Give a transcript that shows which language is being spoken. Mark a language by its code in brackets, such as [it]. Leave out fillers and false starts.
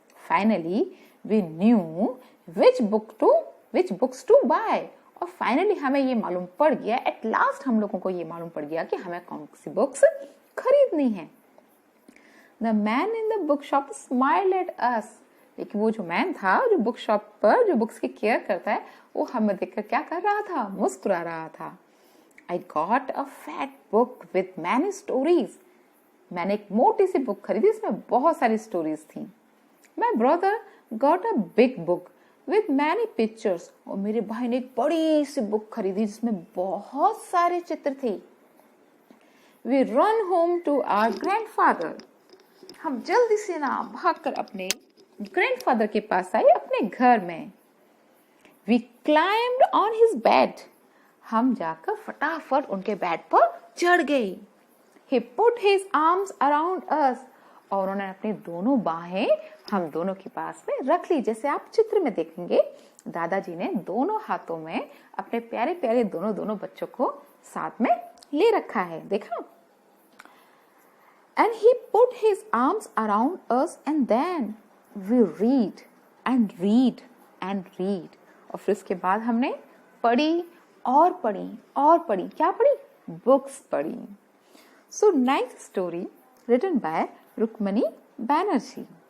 [en] Finally, we knew which books to buy. [hi] और finally हमें ये मालूम पड़ गया. एट लास्ट हम लोगों को ये मालूम पड़ गया कि हमें कौन सी बुक्स खरीदनी है. [en] The man in the bookshop smiled at us. [hi] लेकिन वो जो मैन था जो बुक शॉप पर जो बुक्स की केयर करता है वो हमें देखकर क्या कर रहा था? मुस्कुरा रहा था. [en] I got a fat book with many stories. [hi] मैंने एक मोटी सी बुक खरीदी इसमें बहुत सारी स्टोरीज थी. [en] My brother got a big book with many pictures. [hi] और मेरे भाई ने एक बड़ी सी बुक खरीदी जिसमें बहुत सारे चित्र थे. [en] We run home to our grandfather. [hi] हम जल्दी से ना भागकर अपने ग्रैंडफादर के पास आए अपने घर में. [en] We climbed on his bed. [hi] हम जाकर फटाफट उनके बेड पर चढ़ गए. [en] He put his arms around us. [hi] और उन्होंने अपनी दोनों बाहें हम दोनों के पास में रख ली. जैसे आप चित्र में देखेंगे दादाजी ने दोनों हाथों में अपने प्यारे प्यारे दोनों बच्चों को साथ में ले रखा है. देखा? [en] And he put his arms around us and then we read and read and read. [hi] और फिर उसके बाद हमने पढ़ी और पढ़ी और पढ़ी. क्या पढ़ी? बुक्स पढ़ी. [en] So nice story written by Rukmani Banerjee.